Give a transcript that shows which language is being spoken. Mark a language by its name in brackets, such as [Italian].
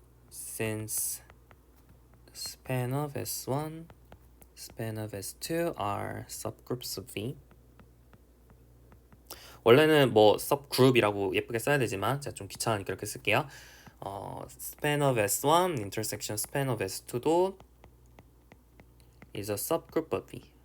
[English] Since span of S1, span of S2 are subgroups of V. [Korean] 원래는 뭐 subgroup이라고 예쁘게 써야 되지만 제가 좀 귀찮으니까 이렇게 쓸게요. [English] span of S1 intersection span of S2 [Korean] 도 [English] is a subgroup of V.